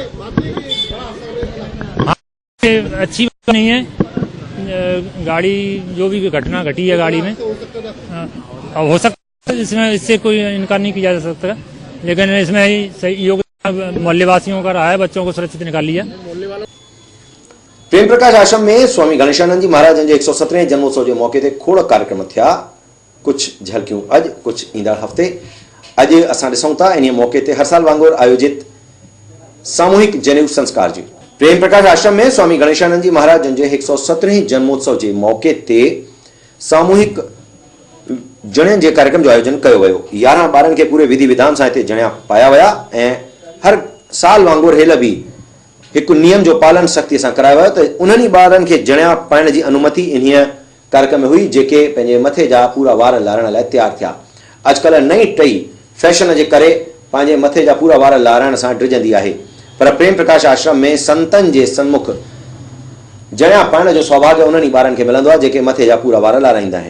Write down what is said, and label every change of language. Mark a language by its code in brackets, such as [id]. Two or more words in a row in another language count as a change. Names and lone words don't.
[hi] अच्छी बात नहीं है, गाड़ी जो भी घटना घटी है गाड़ी में, अब हो सकता है इसमें, इससे कोई इनकार नहीं किया जा सकता, लेकिन इसमें सही योगदान मोहल्ले वासियों का रहा है, बच्चों को सुरक्षित निकाल लिया। [sd] प्रेम प्रकाश आश्रम में स्वामी गणेशानंद जी महाराज जे 117 जन्मोत्सव के मौके ते खोड़ कार्यक्रम थिया। कुछ झलकियूं अज, कुछ ईंदड़ हफ्ते। अज असां ॾिसूं था इन मौके ते हर साल वांगुरु आयोजित सामूहिक जनेऊ संस्कार जी। प्रेम प्रकाश आश्रम में स्वामी गणेशानंद जी महाराज जे 117 जन्मोत्सव के मौके ते सामूहिक जणियनि जे कार्यक्रम जो आयोजन किया वियो। 11 ॿारनि खे पूरे विधि विधान सां हिते जणिया पाया विया ऐं हर साल वांगुरु हेल भी एक नियम जो पालन सख्ती से करायो वियो त उन्हनि ॿारनि खे जणिया पाइण जी अनुमति इन कार्यक्रम में हुई जेके पंहिंजे मथे जा पूरा वार लारण लाइ तैयार थिया। अॼुकल्ह नई टई फैशन जे करे पंहिंजे मथे जा पूरा वार लारण सां डिजंदी आहे, पर प्रेम प्रकाश आश्रम में संतन जे सन्मुख जणिया पाइण जो सौभाग्य उन्हनि ॿारनि खे मिलंदो आहे जेके मथे जा पूरा वार लाराईंदा आहिनि।